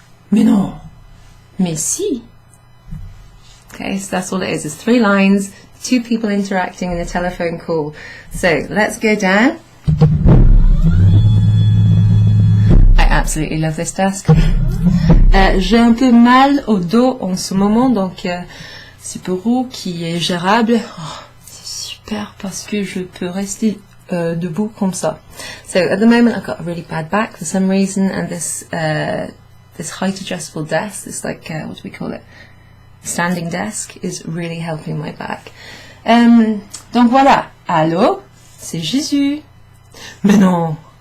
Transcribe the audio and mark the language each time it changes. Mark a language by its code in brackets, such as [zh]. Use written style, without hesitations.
[fr] Mais non, mais si. [en] Okay, so that's all it is. It's 3 lines, 2 people interacting in a telephone call. So let's go down. I absolutely love this desk. [fr] J'ai un peu mal au dos en ce moment, donc c'est bureau qui est gérable. Oh, c'est super parce que je peux rester debout comme ça. [en] So at the moment I've got a really bad back for some reason, and this height adjustable desk, this like what do we call it? Standing desk is really helping my back. [fr] Donc voilà. Allô, c'est Jésus. Mais non.